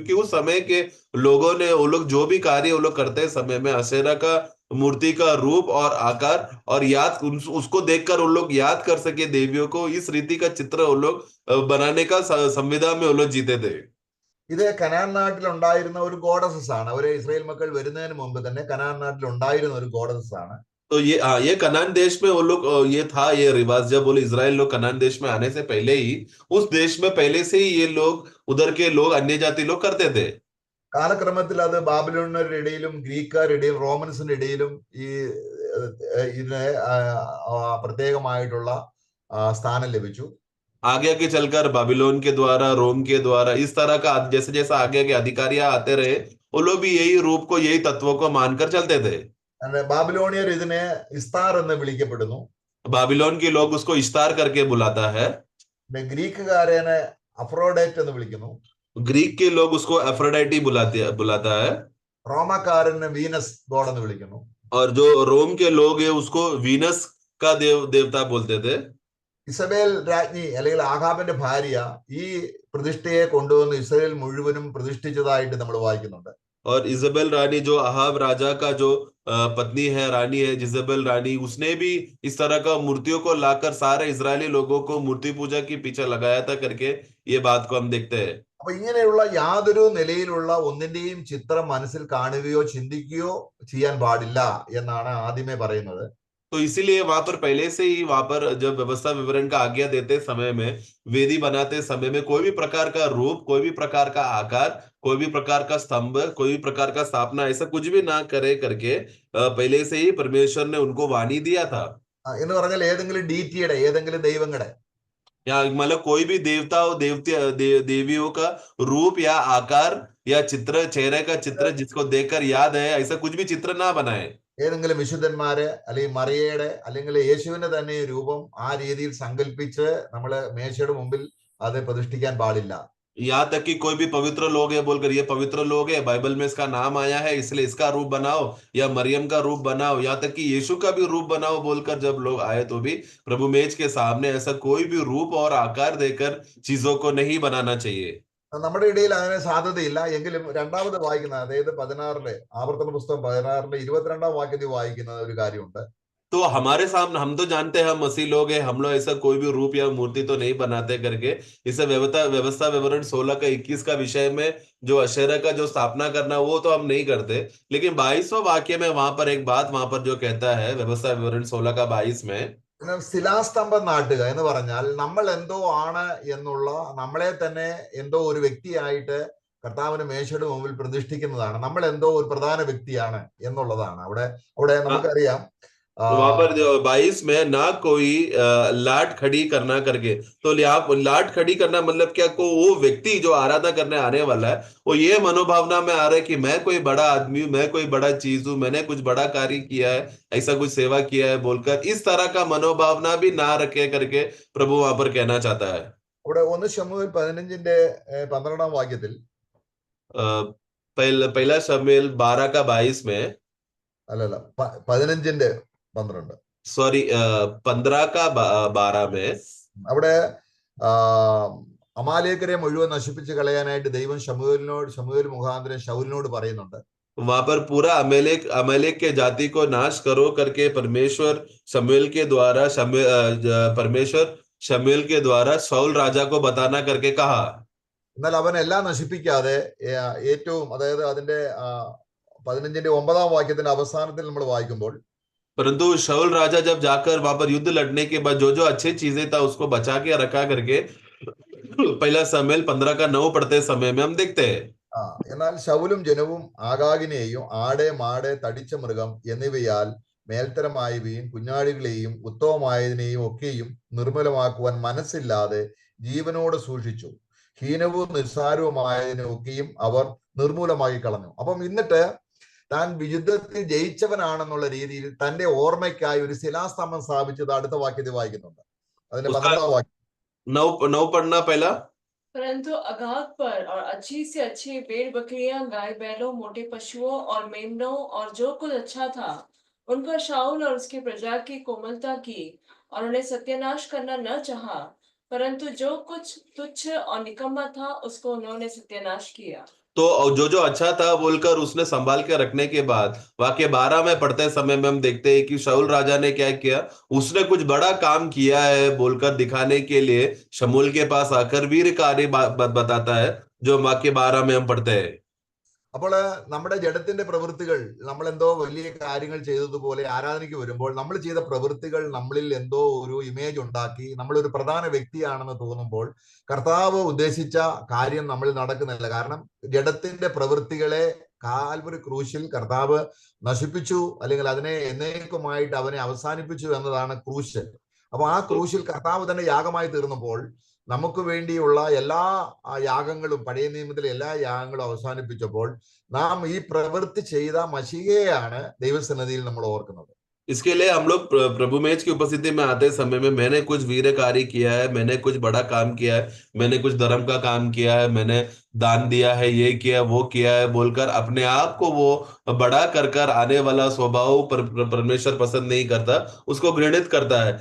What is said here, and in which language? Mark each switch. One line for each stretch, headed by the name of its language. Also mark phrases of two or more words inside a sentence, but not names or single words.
Hindi: क्योंकि उस समय के लोगों ने वो लोग जो भी कार्य वो लोग करते समय में अशेरा का मूर्ति का रूप और आकार और याद उसको देखकर वो लोग याद कर सके देवियों को, इस रीति का चित्र वो लोग बनाने का संविधा में वो लोग जीते थे.
Malayalam: ഇത് കനാൻ നാട്ടിൽ ഉണ്ടായിരുന്ന ഒരു ഗോഡസസ് ആണ്. ഒരു ഇസ്രായേൽ മക്കൾ വരുന്നതിന് മുമ്പ് തന്നെ കനാൻ നാട്ടിൽ ഉണ്ടായിരുന്ന ഒരു ഗോഡസസ് ആണ്.
Hindi: तो ये कनान देश में वो लोग ये था ये रिवाज, जब बोले इजराइल लोग कनान देश में आने से पहले ही उस देश में पहले से ही ये लोग उधर के लोग अन्य जाति लोग करते थे.
Malayalam: കാലക്രമത്തിൽ അത് ബാബിലോണിയരുടെ ഇടയിലും ഗ്രീക്കുകാരുടെ ഇടയിലും റോമൻസിന്റെ ഇടയിലും ഈ ഇതിന് പ്രത്യേകമായിട്ടുള്ള സ്ഥാനം ലഭിച്ചു.
Hindi: आगे आगे चलकर बाबिलोन के द्वारा, रोम के द्वारा, इस तरह का जैसे जैसे आगे आगे अधिकारियां आते रहे वो लोग भी यही रूप को, यही तत्वों को मानकर चलते थे.
Malayalam: ബാബിലോണിയർ ഇതിനെ ഇസ്താർ എന്ന് വിളിക്കപ്പെടുന്നു.
Hindi: बाबिलोन के लोग उसको इश्तार करके बुलाता है.
Malayalam: ഗ്രീക്കുകാരനെ അഫ്രോഡൈറ്റ് എന്ന് വിളിക്കുന്നു.
Hindi: ग्रीक के लोग उसको एफ्रोडाइटी बुलाता है.
Malayalam: റോമക്കാരനെ വീനസ് ഗോഡ് എന്ന് വിളിക്കുന്നു.
Hindi: और जो रोम के लोग हैं उसको वीनस का देवता बोलते थे.
Malayalam: ഇസബേൽ രാജ്ഞി അല്ലെങ്കിൽ ആഹാബിന്റെ ഭാര്യ ഈ പ്രതിഷ്ഠയെ കൊണ്ടുവന്ന് ഇസ്രായേൽ മുഴുവനും പ്രതിഷ്ഠിച്ചതായിട്ട് നമ്മൾ വായിക്കുന്നുണ്ട്.
Hindi: और इजबेल रानी जो अहाब राजा का जो पत्नी है, रानी है जिजेबेल रानी, उसने भी इस तरह का मूर्तियों को लाकर सारे इजरायली लोगों को मूर्ति पूजा के पीछे लगाया था करके ये बात को हम देखते हैं.
Malayalam: അപ്പൊ ഇങ്ങനെയുള്ള യാതൊരു നിലയിലുള്ള ഒന്നിന്റെയും ചിത്രം മനസ്സിൽ കാണുകയോ ചിന്തിക്കുകയോ ചെയ്യാൻ പാടില്ല എന്നാണ് ആദ്യമേ പറയുന്നത്.
Hindi: तो इसीलिए वहां पर पहले से ही वहां पर जब व्यवस्था विवरण का आज्ञा देते समय में, वेदी बनाते समय में कोई भी प्रकार का रूप, कोई भी प्रकार का आकार, कोई भी प्रकार का स्तंभ, कोई भी प्रकार का स्थापना ऐसा कुछ भी ना करे करके पहले से ही परमेश्वर ने उनको वाणी दिया था.
Malayalam: എന്ന് പറഞ്ഞാൽ ഏതെങ്കിലും ഡീറ്റിയുടെ ഏതെങ്കിലും ദൈവങ്ങളുടെ
Hindi: या मतलब कोई भी देवता और देवियों का रूप या आकार या चित्र, चेहरे का चित्र जिसको देखकर याद है, ऐसा कुछ भी चित्र ना बनाए.
Malayalam: ഏതെങ്കിലും വിശുദ്ധന്മാരെ അല്ലെങ്കിൽ മറിയയുടെ അല്ലെങ്കിൽ യേശുവിന്റെ തന്നെ രൂപം ആ രീതിയിൽ സങ്കല്പിച്ച് നമ്മള് മേശയുടെ മുമ്പിൽ അത് പ്രതിഷ്ഠിക്കാൻ പാടില്ല.
Hindi: यहाँ तक कि कोई भी पवित्र लोग है बोलकर ये पवित्र लोग है, बाइबल में इसका नाम आया है इसलिए इसका रूप बनाओ, या मरियम का रूप बनाओ, यहाँ तक कि यीशु का भी रूप बनाओ बोलकर जब लोग आए तो भी प्रभु मेज के सामने ऐसा कोई भी रूप और आकार देकर चीजों को नहीं बनाना चाहिए.
Malayalam: നമ്മുടെ ഇടയിൽ അങ്ങനെ സാധ്യതയില്ല. എങ്കിലും രണ്ടാമത് വായിക്കുന്ന അതായത് 16 ആവർത്തന പുസ്തകം 16 22 വാക്യത്തിൽ വായിക്കുന്ന ഒരു കാര്യമുണ്ട്.
Hindi: तो हमारे सामने हम तो जानते हैं हम मसीह लोग हैं, हम लोग ऐसा कोई भी रूप या मूर्ति तो नहीं बनाते करके. इसे व्यवस्था विवरण 16 का 21 का विषय में जो अशेरा का जो स्थापना करना वो तो हम नहीं करते. लेकिन 22वां वाक्य में वहां पर एक बात वहां पर जो कहता है व्यवस्था विवरण 16 का 22 में,
Malayalam: ശിലാസ്തംഭം നാട്ടുക എന്ന് പറഞ്ഞാൽ നമ്മൾ എന്തോ ആണ് എന്നുള്ള നമ്മളെ തന്നെ എന്തോ ഒരു വ്യക്തിയായിട്ട് കർത്താവിന്റെ മേശയുടെ മുമ്പിൽ പ്രതിഷ്ഠിക്കുന്നതാണ്. നമ്മൾ എന്തോ ഒരു പ്രധാന വ്യക്തിയാണ് എന്നുള്ളതാണ്. അവിടെ നമുക്കറിയാം
Hindi: वहां पर जो 22 में ना कोई लाट खड़ी करना करके, तो लाट खड़ी करना मतलब क्या, को वो व्यक्ति जो आराधना करने आने वाला है वो ये मनोभावना में आ रहा है कि मैं कोई बड़ा आदमी हूं, मैं कोई बड़ा चीज हूं, मैंने कुछ बड़ा कार्य किया है, ऐसा कुछ सेवा किया है बोलकर इस तरह का मनोभावना भी ना रखे करके प्रभु वहां पर कहना चाहता है.
Malayalam: ഇവിടെ 1 ശമൂവേൽ 15 വാക്യത്തിൽ
Hindi: पहला शमूएल 12 का 22 में,
Malayalam: അല്ലല്ല 15:12
Hindi: सॉरी 15 का 12 में,
Malayalam: അവിടെ അമാലേക്കരെ മുഴുവൻ നശിപ്പിച്ച് കളയാനായിട്ട് ദൈവം ശമൂവേൽ മുഖാന്തരം ശൗലിനോട് പറയുന്നുണ്ട്.
Hindi: वहां पर पूरा अमेलेक के जाति को नाश करो करके परमेश्वर शमूएल के द्वारा शाऊल राजा को बताना करके कहा.
Malayalam: എന്നാൽ അവൻ എല്ലാം നശിപ്പിക്കാതെ ഏറ്റവും അതായത് അതിന്റെ 15:9 വാക്യത്തിന്റെ അവസാനത്തിൽ നമ്മൾ വായിക്കുമ്പോൾ,
Hindi: परंतु शाऊल राजा जब जाकर वहां पर युद्ध लड़ने के बाद जो अच्छी चीजें था उसको बचा के रखा करके पहला शमूएल 15 का 9 पढ़ते समय में हम देखते हैं.
Malayalam: എന്നാൽ ശൗലും ജനവും ആഗാഗിനെയും ആട് മാട് തടിച്ച മൃഗം എന്നിവയാൽ മേൽത്തരമായവയും കുഞ്ഞാടികളെയും ഉത്തമമായതിനെയും ഒക്കെയും നിർമ്മലമാക്കുവാൻ മനസ്സില്ലാതെ ജീവനോട് സൂക്ഷിച്ചു. ഹീനവും നിസ്സാരവുമായതിനൊക്കെയും അവർ നിർമൂലമാക്കി കളഞ്ഞു. അപ്പം എന്നിട്ട് താൻ യുദ്ധത്തിൽ ജയിച്ചവനാണെന്നുള്ള രീതിയിൽ തന്റെ ഓർമ്മയ്ക്കായി ഒരു ശിലാസ്തംഭം സ്ഥാപിച്ചത് അടുത്ത വാക്യത്തിൽ വായിക്കുന്നുണ്ട്. അതിന്റെ 12 വാക്യം.
Hindi: 9 पढ़ना पहला. परंतु अगाग पर और अच्छी से अच्छी भेड़ बकरियां, गाय बैलों, मोटे पशुओं और मेमनों और जो कुछ अच्छा था उनका शाऊल और उसकी प्रजा की कोमलता की और उन्हें सत्यानाश करना न चाहा, परंतु जो कुछ तुच्छ और निकम्मा था उसको उन्होंने सत्यानाश किया. तो जो अच्छा था बोलकर उसने संभाल के रखने के बाद वाक्य 12 में पढ़ते समय में हम देखते हैं कि शाऊल राजा ने क्या किया, उसने कुछ बड़ा काम किया है बोलकर दिखाने के लिए शमूएल के पास आकर वीर कार्य बताता है, जो वाक्य 12 में हम पढ़ते हैं.
Malayalam: അപ്പോൾ നമ്മുടെ ജഡത്തിന്റെ പ്രവൃത്തികൾ നമ്മൾ എന്തോ വലിയ കാര്യങ്ങൾ ചെയ്തതുപോലെ ആരാധനയ്ക്ക് വരുമ്പോൾ നമ്മൾ ചെയ്ത പ്രവൃത്തികൾ നമ്മളിൽ എന്തോ ഒരു ഇമേജ് ഉണ്ടാക്കി നമ്മളൊരു പ്രധാന വ്യക്തിയാണെന്ന് തോന്നുമ്പോൾ കർത്താവ് ഉദ്ദേശിച്ച കാര്യം നമ്മളിൽ നടക്കുന്നില്ല. കാരണം ജഡത്തിന്റെ പ്രവൃത്തികളെ കാൽവരി ക്രൂശിൽ കർത്താവ് നശിപ്പിച്ചു, അല്ലെങ്കിൽ അതിനെ എന്നേക്കുമായിട്ട് അവനെ അവസാനിപ്പിച്ചു എന്നതാണ് ക്രൂശ്. അപ്പൊ ആ ക്രൂശിൽ കർത്താവ് തന്നെ യാഗമായി തീർന്നപ്പോൾ നമുക്ക് വേണ്ടിയുള്ള എല്ലാ യാഗങ്ങളും, പഴയ നിയമത്തിലെ എല്ലാ യാഗങ്ങളും അവസാനിപ്പിച്ചപ്പോൾ നാം ഈ പ്രവൃത്തി ചെയ്ത മശിഹയെയാണ് ദൈവസന്നിധിയിൽ നമ്മൾ ഓർക്കുന്നത്.
Hindi: इसके लिए हम लोग प्रभु मेज की उपस्थिति में आते समय में मैंने कुछ वीर कार्य किया है, मैंने कुछ बड़ा काम किया है, मैंने कुछ धर्म का काम किया है, मैंने दान दिया है, ये किया वो किया है बोलकर अपने आप को वो बड़ा कर कर आने वाला स्वभाव परमेश्वर पसंद नहीं करता, उसको घृणित करता है।